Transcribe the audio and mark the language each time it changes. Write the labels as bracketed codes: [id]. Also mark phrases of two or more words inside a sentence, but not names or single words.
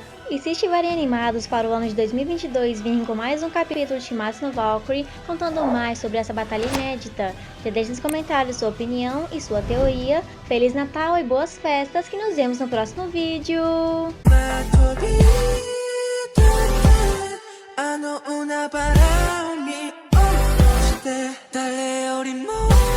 [pt] E se estiverem animados para o ano de 2022 virem com mais um capítulo de Shimatsu no Valkyrie, contando mais sobre essa batalha inédita, já deixe nos comentários sua opinião e sua teoria. Feliz Natal e boas festas, que nos vemos no próximo vídeo! 아 너 오나 바람이 오실 때 달래 우리